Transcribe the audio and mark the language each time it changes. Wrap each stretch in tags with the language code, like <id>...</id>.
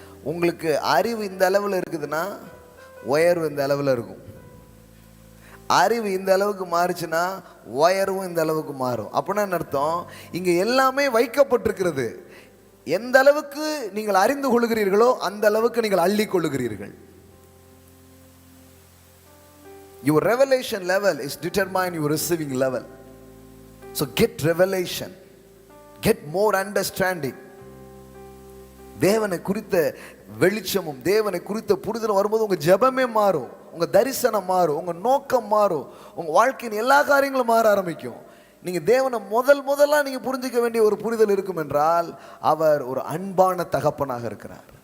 <ta>உங்களுக்கு அறிவு இந்த அளவில் இருக்குதுன்னா உயர்வு இந்த அளவில் இருக்கும். அறிவு இந்த அளவுக்கு மாறுச்சுன்னா உயர்வும் இந்த அளவுக்கு மாறும். அப்படின்னா என்ன அர்த்தம்? இங்கே எல்லாமே வைக்கப்பட்டிருக்கிறது. எந்த அளவுக்கு நீங்கள் அறிந்து கொள்கிறீர்களோ அந்த அளவுக்கு நீங்கள் அள்ளி கொள்ளுகிறீர்கள்.</ta> <en>Your revelation level is determined your receiving level. So get revelation, get more understanding.</en> <ta>தேவனை குறித்த வெளிச்சமும் தேவனை குறித்த புரிதலும் வரும்போது உங்க ஜெபமே மாறும், உங்க தரிசனம் மாறும், உங்க நோக்கம் மாறும், உங்க வாழ்க்கையின் எல்லா காரியங்களும் மாற ஆரம்பிக்கும். நீங்க தேவனை முதலா நீங்க புரிஞ்சிக்க வேண்டிய ஒரு புரிதல் இருக்கும் என்றால், அவர் ஒரு அன்பான தகப்பனாக இருக்கிறார்.</ta>